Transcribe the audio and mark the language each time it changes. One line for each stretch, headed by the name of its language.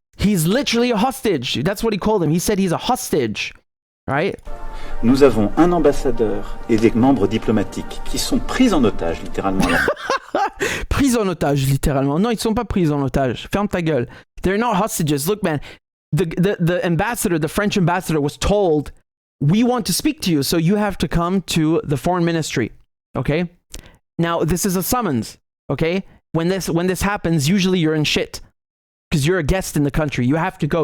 English: He's literally a hostage. That's what he called him. He said he's a hostage, right?
French: Nous avons un ambassadeur et des membres diplomatiques qui sont pris en otage, littéralement. Pris en otage, littéralement. Non, ils sont pas pris en otage. Ferme ta gueule.
English: They're not hostages. Look, man, the ambassador, the French ambassador, was told, we want to speak to you, so you have to come to the foreign ministry. Okay? Now, this is a summons. Okay? When this happens, usually you're in shit because you're a guest in the country. You have to go.